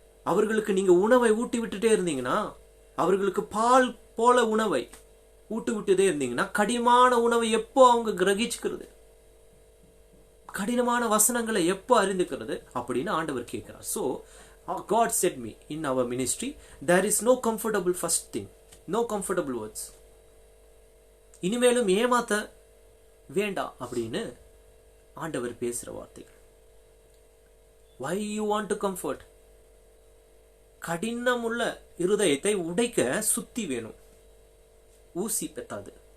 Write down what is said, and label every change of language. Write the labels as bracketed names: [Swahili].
[Tamil] அவர்களுக்கு நீங்க உணவை ஊட்டி விட்டுட்டே இருந்தீங்கன்னா, அவர்களுக்கு பால் போல உணவை ஊட்டி விட்டுட்டே இருந்தீங்கன்னா, கடினமான உணவை எப்போ அவங்க கிரகிச்சுக்கிறது? கடினமான வசனங்களை எப்போ அறிந்துக்கிறது அப்படின்னு ஆண்டவர் கேட்கிறார். [English] So God said me in our ministry, there is no comfortable first thing, no comfortable words. [Tamil] இனிமேலும் ஏமாத்த வேண்டாம் அப்படின்னு ஆண்டவர் பேசுற வார்த்தைகள். [English] Why you want to comfort? [Tamil] கடினம் உள்ள இருதயத்தை உடைக்க சுத்தி வேணும், ஊசி பெத்தாது.